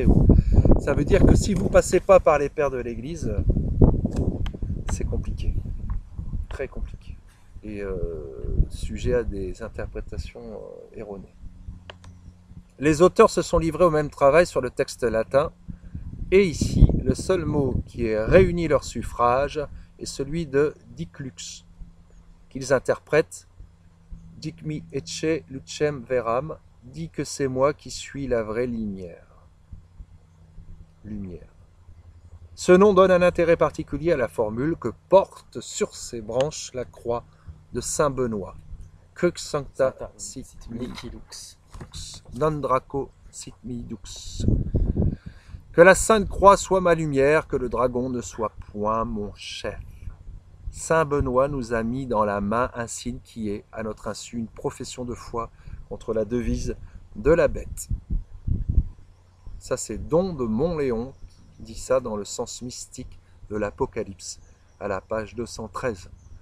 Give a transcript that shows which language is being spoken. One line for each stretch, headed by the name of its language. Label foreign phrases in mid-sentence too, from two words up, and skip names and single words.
French: Ça veut dire que si vous ne passez pas par les pères de l'Église, c'est compliqué, très compliqué, et sujet à des interprétations erronées. Les auteurs se sont livrés au même travail sur le texte latin, Et ici, le seul mot qui ait réuni leur suffrage est celui de Diclux, qu'ils interprètent
Latin: Dic mi ecce lucem veram,
French: dit que c'est moi qui suis la vraie lumière. Ce nom donne un intérêt particulier à la formule que porte sur ses branches la croix de Saint Benoît.
Latin: Crux sancta sit mihi lux, non draco sit mihi dux.
French: Que la Sainte Croix soit ma lumière, que le dragon ne soit point mon chef. Saint Benoît nous a mis dans la main un signe qui est, à notre insu, une profession de foi contre la devise de la bête. Ça, c'est Don de Montléon qui dit ça dans le sens mystique de l'Apocalypse, à la page 213.